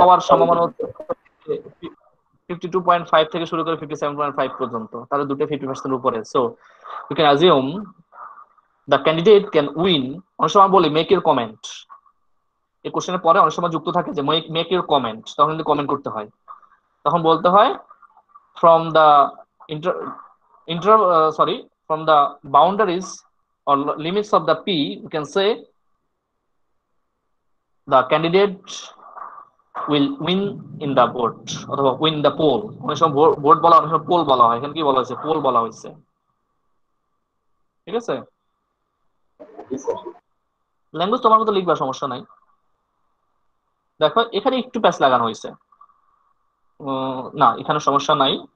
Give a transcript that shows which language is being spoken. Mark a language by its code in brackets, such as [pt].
[bn] পাওয়ার সম্ভাবনা হচ্ছে 52.5 থেকে শুরু করে 57.5 পর্যন্ত, তাহলে দুটো 50% উপরে। [en] So you can assume the candidate can win. [bn] অনেক সময় বলি [en] make your comment, [bn] এই কোশ্চেনের পরে অনেক সময় যুক্ত থাকে যে মেক ইউর কমেন্ট, তখন কিন্তু কমেন্ট করতে হয়। তখন বলতে হয় [en] from the inter, sorry, from the boundaries or limits of the p, you can say the candidate will win in the vote [bn] অথবা [en] win the poll। [bn] অনেক সময় ভোট বলা, অনেক সময় পোল বলা হয়, এখানে কি বলা হয়েছে? পোল বলা হয়েছে, ঠিক আছে? জি স্যার। ল্যাঙ্গুয়েজ তোমার মতো লিখবা, সমস্যা নাই। দেখো এখানে একটু প্যাচ লাগানো হয়েছে। না, এখানে সমস্যা নাই।